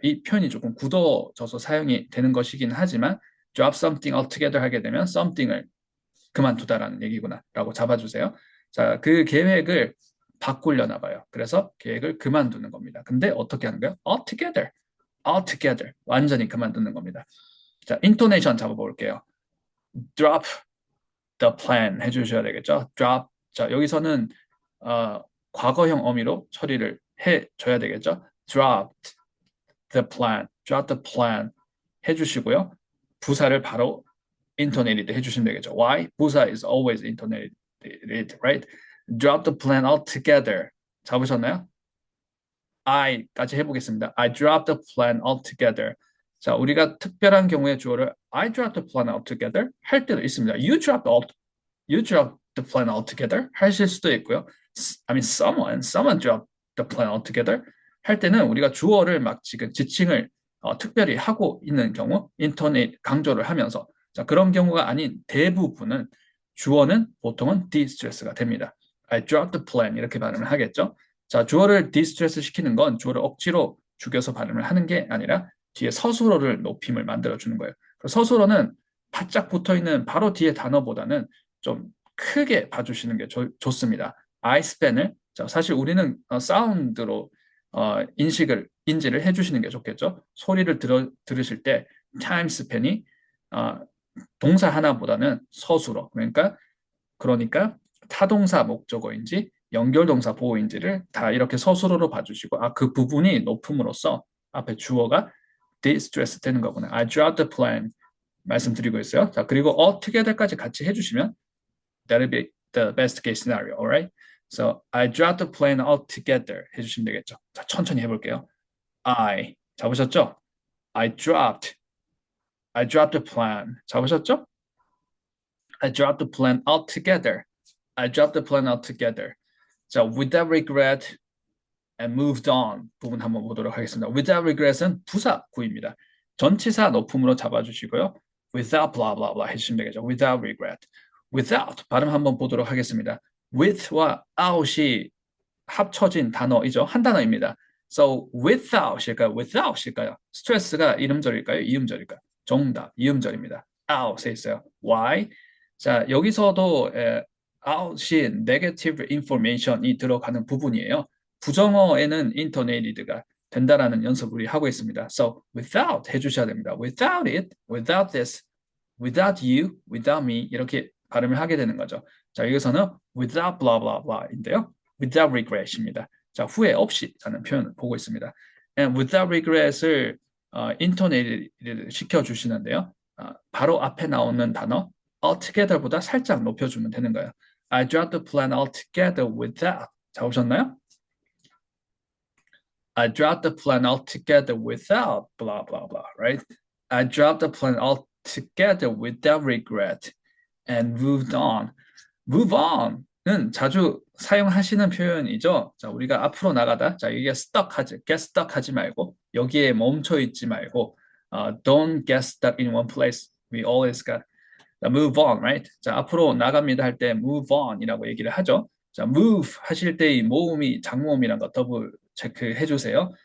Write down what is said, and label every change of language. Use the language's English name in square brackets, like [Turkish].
[Korean] 이 표현이 조금 굳어져서 사용이 되는 것이긴 하지만 [English] drop something altogether [Korean] 하게 되면 something을 그만두다라는 얘기구나 라고 잡아주세요. 자, 그 계획을 바꾸려나 봐요. 그래서 계획을 그만두는 겁니다. 근데 어떻게 하는 거예요? altogether, altogether 완전히 그만두는 겁니다. 자, 인토네이션 잡아볼게요. [English] drop the plan [Korean] 해주셔야 되겠죠. [English] drop. [Korean] 자, 여기서는 과거형 어미로 처리를 해줘야 되겠죠. [English] dropped the plan, drop the plan [Korean] 해주시고요. 부사를 바로 intonated 해주시면 되겠죠. [English] Why? 부사 is always intonated, right? Drop the plan altogether. [Korean] 잡으셨나요? [English] I까지 [Korean] 해보겠습니다. [English] I dropped the plan altogether. [Korean] 자, 우리가 특별한 경우에 주어를 [English] I dropped the plan altogether [Korean] 할 때도 있습니다. [English] You dropped the plan altogether [Korean] 하실 수도 있고요. [English] I mean, someone dropped the plan altogether [Korean] 할 때는 우리가 주어를 막 지금 지칭을 특별히 하고 있는 경우, 인터넷 강조를 하면서 자, 그런 경우가 아닌 대부분은 주어는 보통은 de-stress가 됩니다. [English] I dropped the plan [Korean] 이렇게 발음을 하겠죠. 자, 주어를 de-stress 시키는 건 주어를 억지로 죽여서 발음을 하는 게 아니라 뒤에 서술어를 높임을 만들어주는 거예요. 서술어는 바짝 붙어있는 바로 뒤에 단어보다는 좀 크게 봐주시는 게 좋습니다. I span을 자, 사실 우리는 사운드로 인지를 해주시는 게 좋겠죠. 소리를 들으실 때 time span이 동사 하나보다는 서술어 그러니까 타동사 목적어인지 연결동사 보호인지를 다 이렇게 서술어로 봐주시고 그 부분이 높음으로써 앞에 주어가 de-stress 되는 거구나. [English] I dropped the plan [Korean] 말씀드리고 있어요. 자, 그리고 [English] altogether까지 [Korean] 같이 해주시면 [English] that'll be the best case scenario, alright? So I dropped the plan altogether [Korean] 해주시면 되겠죠. 자, 천천히 해볼게요. 잡으셨죠? [English] I dropped the plan. [Korean] 잡으셨죠? [English] I dropped the plan altogether. I dropped the plan altogether. [Korean] 자, [English] without regret and moved on [Korean] 부분 한번 보도록 하겠습니다. without regret은 부사 구입니다. 전치사 높음으로 잡아주시고요. [English] without blah blah blah [Korean] 해주시면 되겠죠. [English] without regret. [Korean] without 발음 한번 보도록 하겠습니다. with와 out이 합쳐진 단어이죠. 한 단어입니다. [English] So without [Korean] 일까요? 스트레스가 이음절일까요? 이음절일까요? 정답, 이음절입니다. out에 있어요. Why? 자, 여기서도 out이 negative information이 들어가는 부분이에요. 부정어에는 intonated가 된다라는 연습을 우리 하고 있습니다. So without 해주셔야 됩니다. [English] Without it, without this, without you, without me [Korean] 이렇게 발음을 하게 되는 거죠. 자, 여기서는 without blah blah blah인데요. without regret입니다. 자, 후회 없이라는 표현을 보고 있습니다. [English] And without regret [Korean] 을 intonated 시켜주시는데요. 바로 앞에 나오는 단어 altogether보다 살짝 높여주면 되는 거예요. [English] I dropped the plan altogether without. [Korean] 잡으셨나요? [English] I dropped the plan altogether without blah blah blah, right? I dropped the plan altogether without regret and moved on. [Korean] Move on은 자주 사용하시는 표현이죠. 자, 우리가 앞으로 나가다. 자, 이게 get stuck 하지 말고 여기에 멈춰 있지 말고 [English] don't get stuck in one place. We always got move on, right? [Korean] 자, 앞으로 나갑니다 할 때 move on이라고 얘기를 하죠. 자, move 하실 때 이 모음이 장모음이란 거 더블 체크해 주세요.